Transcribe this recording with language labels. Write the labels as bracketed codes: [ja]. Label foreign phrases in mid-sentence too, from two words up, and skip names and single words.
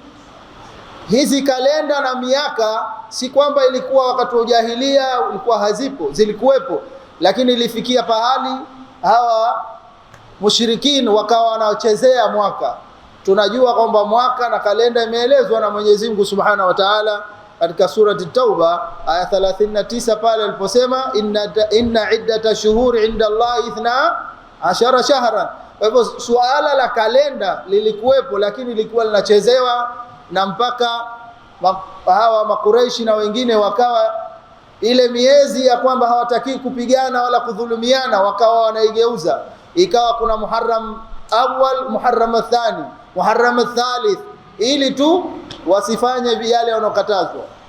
[sw] Hizi kalenda na miaka si kwamba ilikuwa wakati wa ujahilia ilikuwa hazipo, zilikuwepo, lakini ilifikia pahali hawa mushrikin wakawa wanachezea mwaka. Tunajua kwamba mwaka na kalenda imeelezwa na Mwenyezi Mungu [ar] Subhanahu wa Ta'ala [sw] katika surati Tauba aya 39 pale aliposema [ar] inna iddata shuhuri inda Allah [sw] 12 [ar] shahran. [sw] Kwa hivyo suala la kalenda lilikuwepo, lakini lilikuwa linachezewa, na mpaka hawa makureishi na wengine wakawa ile miezi ya kwamba hawataki kupigana wala kudhulumiana wakawa wanaigeuza, ikawa kuna [ar] Muharram awwal, Muharram thani, Muharram thalith, [sw] ili tu wasifanye yale wanokatazwa.